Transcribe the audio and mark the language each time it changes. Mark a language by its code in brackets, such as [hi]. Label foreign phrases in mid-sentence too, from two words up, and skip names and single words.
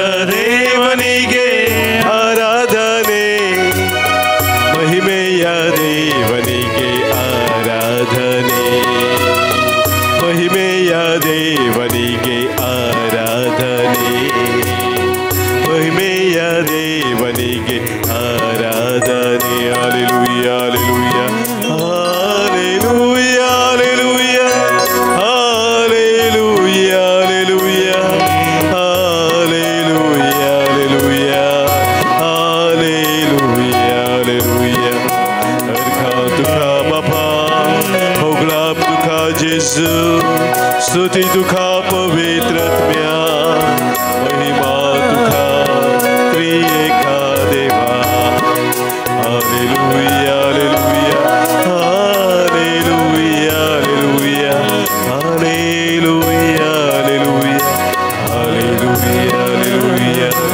[kn] ದೇವನಿಗೆ ಆರಾಧನೆ ಮಹಿಮೆಯ ದೇವನಿಗೆ ಆರಾಧನೆ ಮಹಿಮೆಯ ದೇವನಿಗೆ ಆರಾಧನೆ ಮಹಿಮೆಯ ದೇವನಿಗೆ ಆರಾಧನೆ ಹಲ್ಲೆಲೂಯಾ ಹಲ್ಲೆಲೂಯಾ ಹಲ್ಲೆಲೂಯಾ ಹಲ್ಲೆಲೂಯಾ ಹಲ್ಲೆಲೂಯಾ ಹಲ್ಲೆಲೂಯಾ ಹಲ್ಲೆಲೂಯಾ [kok] ಹಲ್ಲೆಲೂಯಾ हरखा तुका बापा होगळाप तुका जेजू स्तुती तुका पवित्रात्म्या महिमा तुका त्रिएका देवा हालेलुया हालेलुया हालेलुया हालेलुया हालेलुया हालेलुया